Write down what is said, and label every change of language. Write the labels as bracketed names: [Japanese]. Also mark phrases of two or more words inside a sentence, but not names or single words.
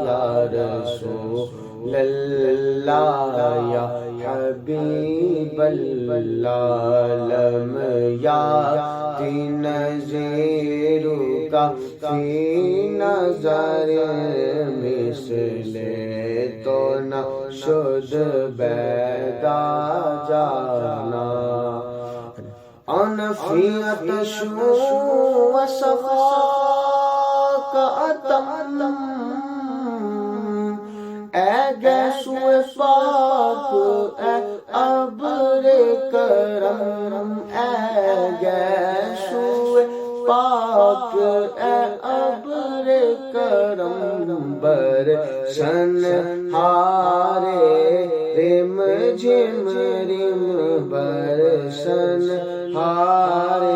[Arabic] یا رسول اللہ یا حبیب اللہ، لم یاتی نذیرک فی نظر، [Persian] مثل تو نہ شد پیدا جانا، [Arabic] انا فی عطش و صفاک اتم، [Urdu] اے گیسو پاک اے ابر کرم، اے گیسو پاک اے ابر کرم، برسن ہارے رم جھم رم، برسن ہارے